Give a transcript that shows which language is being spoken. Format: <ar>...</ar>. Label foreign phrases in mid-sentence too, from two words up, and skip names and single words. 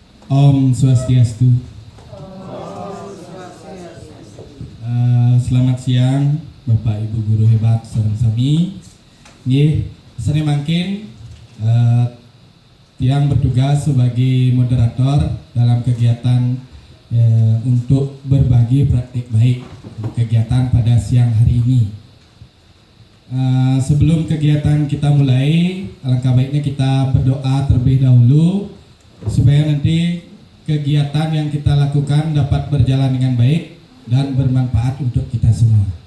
<sa>Om Swastiastu.</sa> <id>Selamat siang Bapak Ibu guru hebat</id> <ban>sareng sami.</ban> <id>Nggih,</id> <ban>sare mangkin tiang</ban> <id>bertugas sebagai moderator dalam kegiatan untuk berbagi praktik baik kegiatan pada siang hari ini. Sebelum kegiatan kita mulai, alangkah baiknya kita berdoa terlebih dahulu supaya nanti kegiatan yang kita lakukan dapat berjalan dengan baik dan bermanfaat untuk kita semua.</id>